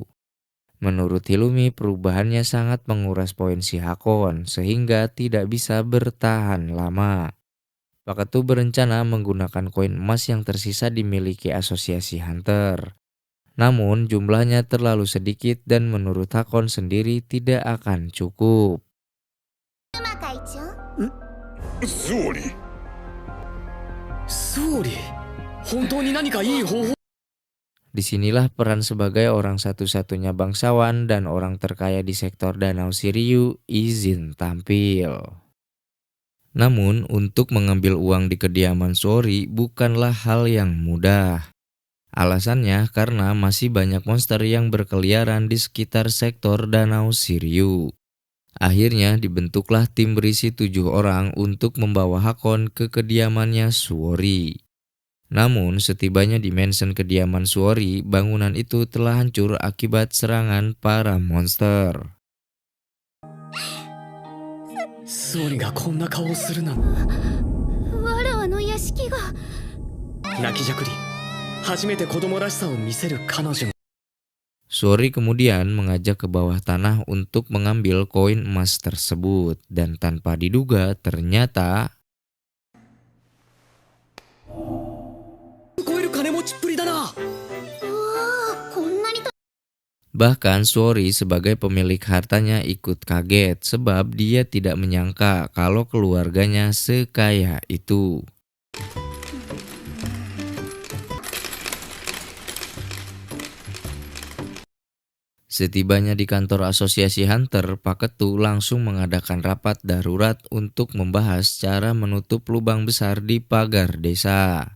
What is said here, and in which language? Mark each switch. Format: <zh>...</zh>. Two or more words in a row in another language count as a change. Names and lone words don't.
<id>Menurut Hilumi, perubahannya sangat menguras poin si Hakon sehingga tidak bisa bertahan lama. Pak Ketu berencana menggunakan koin emas yang tersisa dimiliki asosiasi Hunter. Namun jumlahnya terlalu sedikit dan menurut Hakon sendiri tidak akan cukup.</id> <ja>総理総理本当に何かいい方法</ja> <id>Disinilah peran sebagai orang satu-satunya bangsawan dan orang terkaya di sektor Danau Shiryu izin tampil. Namun untuk mengambil uang di kediaman Sori bukanlah hal yang mudah. Alasannya karena masih banyak monster yang berkeliaran di sekitar sektor Danau Shiryu. Akhirnya dibentuklah tim berisi 7 orang untuk membawa Hakon ke kediamannya Suori. Namun setibanya di mansion kediaman Suori, bangunan itu telah hancur akibat serangan para monster.</id> <ja>スオリがこんな顔をするなんわらわの屋敷が泣きじゃくり初めて子供らしさを見せる彼女</ja> <id>Suori kemudian mengajak ke bawah tanah untuk mengambil koin emas tersebut, dan tanpa diduga ternyata</id> <ja>超える金持ちっぷりだなこんなに</ja> <id>bahkan Suori sebagai pemilik hartanya ikut kaget sebab dia tidak menyangka kalau keluarganya sekaya itu. Setibanya di kantor asosiasi Hunter, Pak Ketu langsung mengadakan rapat darurat untuk membahas cara menutup lubang besar di pagar desa.</id>